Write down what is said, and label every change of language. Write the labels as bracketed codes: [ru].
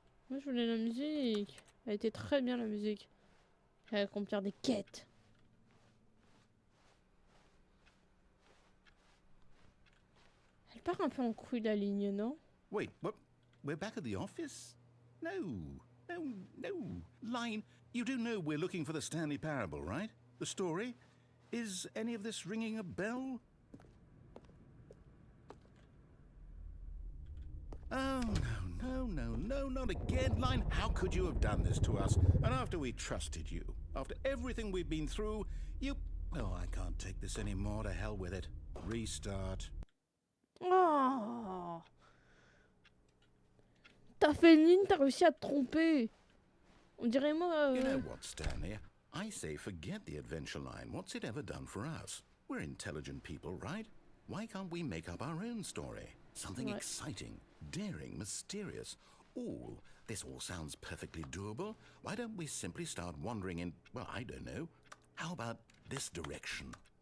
[fr] Moi je voulais la musique. Elle était très bien la musique. Je vais accomplir des quêtes. Elle part un peu en couille la ligne, non? [en] Wait, what? We're back at the office? No. Line, you do know we're looking for the Stanley Parable, right? The story? Is any of this ringing a bell? Oh, no, not again, Line. How could you have done this to us? And after we trusted you, after everything we've been through, you... Oh, I can't take this anymore. To hell with it. Restart. Oh! [fr] T'as fait une ligne, t'as réussi à te tromper. On dirait moi... [en] You know what, Stanley? I say forget the adventure line. What's it ever done for us? We're intelligent people, right? Why can't we make up our own story? Something exciting, daring, mysterious. This all sounds perfectly doable. Why don't we simply start wandering in, well, I don't know. How about this direction?